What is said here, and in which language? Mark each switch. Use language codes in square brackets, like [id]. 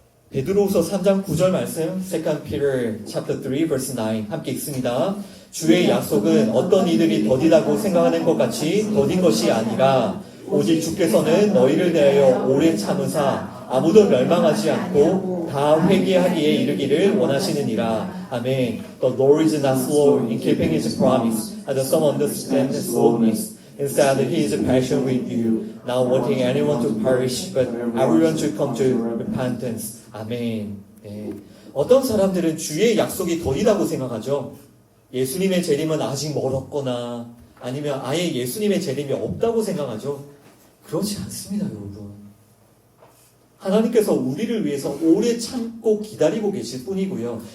[ko] 베드로후서 3장 9절 말씀 [en] 2 Peter chapter 3 verse 9 [ko] 함께 읽습니다. 주의 약속은 어떤 이들이 더디다고 생각하는 것 같이 더딘 것이 아니라 오직 주께서는 너희를 대하여 오래 참으사 아무도 멸망하지 않고 다 회개하기에 이르기를 원하시느니라. 아멘. [en] The Lord is not slow in keeping His promise, as some understand slowness. Instead, He is patient with you, not wanting anyone to perish, but everyone to come to repentance. [ko] 아멘. 네. 어떤 사람들은 주의 약속이 더디다고 생각하죠. 예수님의 재림은 아직 멀었거나 아니면 아예 예수님의 재림이 없다고 생각하죠. 그렇지 않습니다, 여러분. 하나님께서 우리를 위해서 오래 참고 기다리고 계실 뿐이고요.